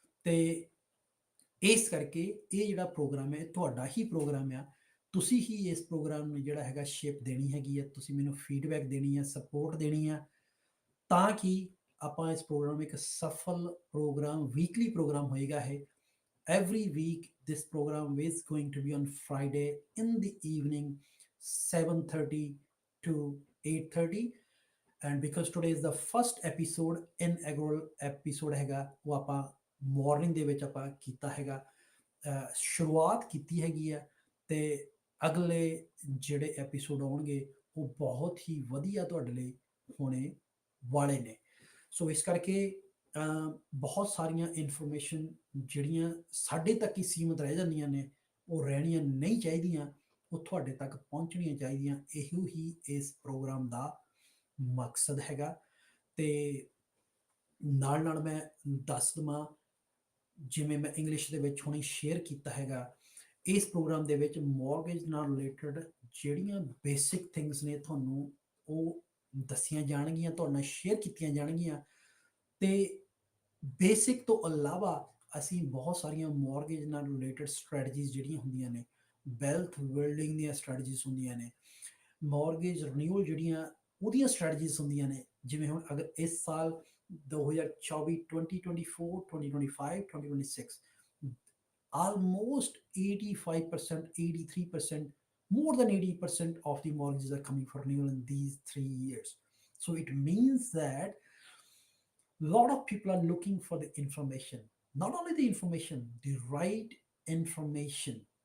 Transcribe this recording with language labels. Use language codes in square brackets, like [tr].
[pa] ਤੇ ਇਸ ਕਰਕੇ ਇਹ ਜਿਹੜਾ ਪ੍ਰੋਗਰਾਮ ਹੈ ਤੁਹਾਡਾ ਹੀ ਪ੍ਰੋਗਰਾਮ ਆ, ਤੁਸੀਂ ਹੀ ਇਸ ਪ੍ਰੋਗਰਾਮ ਨੂੰ ਜਿਹੜਾ ਹੈਗਾ ਸ਼ੇਪ ਦੇਣੀ ਹੈਗੀ ਹੈ, ਤੁਸੀਂ ਮੈਨੂੰ ਫੀਡਬੈਕ ਦੇਣੀ ਹੈ, ਸਪੋਰਟ ਦੇਣੀ ਹੈ, ਤਾਂ ਕਿ ਆਪਾਂ ਇਸ ਪ੍ਰੋਗਰਾਮ ਇੱਕ ਸਫਲ ਪ੍ਰੋਗਰਾਮ ਵੀਕਲੀ ਪ੍ਰੋਗਰਾਮ ਹੋਏਗਾ ਇਹ। [en] Every week this program is going to be on Friday in the evening 7:30 to 8:30, and because today is the first episode, inaugural episode [pa] ਹੈਗਾ, ਉਹ ਆਪਾਂ ਮਾਰਨਿੰਗ ਦੇ ਵਿੱਚ ਆਪਾਂ ਕੀਤਾ ਹੈਗਾ, ਸ਼ੁਰੂਆਤ ਕੀਤੀ ਹੈਗੀ ਆ। ਤੇ ਅਗਲੇ ਜਿਹੜੇ ਐਪੀਸੋਡ ਆਉਣਗੇ ਉਹ ਬਹੁਤ ਹੀ ਵਧੀਆ ਤੁਹਾਡੇ ਲਈ ਹੋਣੇ ਵਾਲੇ ਨੇ। ਸੋ ਇਸ ਕਰਕੇ ਬਹੁਤ ਸਾਰੀਆਂ ਇਨਫੋਰਮੇਸ਼ਨ ਜਿਹੜੀਆਂ ਸਾਡੇ ਤੱਕ ਹੀ ਸੀਮਤ ਰਹਿ ਜਾਂਦੀਆਂ ਨੇ ਉਹ ਰਹਿਣੀਆਂ ਨਹੀਂ ਚਾਹੀਦੀਆਂ, ਉਹ ਤੁਹਾਡੇ ਤੱਕ ਪਹੁੰਚਣੀਆਂ ਚਾਹੀਦੀਆਂ। ਇਹੋ ਹੀ ਇਸ ਪ੍ਰੋਗਰਾਮ ਦਾ ਮਕਸਦ ਹੈਗਾ। ਤੇ ਨਾਲ ਨਾਲ ਮੈਂ ਦੱਸ ਦੇਵਾਂ, ਜਿਵੇਂ ਮੈਂ ਇੰਗਲਿਸ਼ ਦੇ ਵਿੱਚ ਹੁਣੇ ਸ਼ੇਅਰ ਕੀਤਾ ਹੈਗਾ, ਇਸ ਪ੍ਰੋਗਰਾਮ ਦੇ ਵਿੱਚ ਮੌਰਗੇਜ ਨਾਲ ਰਿਲੇਟਡ ਜਿਹੜੀਆਂ ਬੇਸਿਕ ਥਿੰਗਸ ਨੇ ਤੁਹਾਨੂੰ ਉਹ ਦੱਸੀਆਂ ਜਾਣਗੀਆਂ, ਤੁਹਾਡੇ ਨਾਲ ਸ਼ੇਅਰ ਕੀਤੀਆਂ ਜਾਣਗੀਆਂ। ਤੇ ਬੇਸਿਕ ਤੋਂ ਇਲਾਵਾ ਅਸੀਂ ਬਹੁਤ ਸਾਰੀਆਂ ਮੌਰਗੇਜ ਨਾਲ ਰਿਲੇਟਡ ਸਟ੍ਰੈਟਜੀਜ਼ ਜਿਹੜੀਆਂ ਹੁੰਦੀਆਂ ਨੇ, ਵੈਲਥ ਬਿਲਡਿੰਗ ਦੀਆਂ ਸਟ੍ਰੈਟਜੀਜ਼ ਹੁੰਦੀਆਂ ਨੇ, ਮੌਰਗੇਜ ਰਿਨਿਊਅਲ ਜਿਹੜੀਆਂ ਉਹਦੀਆਂ ਸਟ੍ਰੈਟਜੀਜ਼ ਹੁੰਦੀਆਂ ਨੇ। ਜਿਵੇਂ ਹੁਣ ਅਗਰ ਇਸ ਸਾਲ [en] 2024 2024 2025 2026 almost 85%, 83%, more than 80% of the mortgages are coming for renewal in these 3 years. So it means that a lot of people are looking for the information, not only the information, the right information.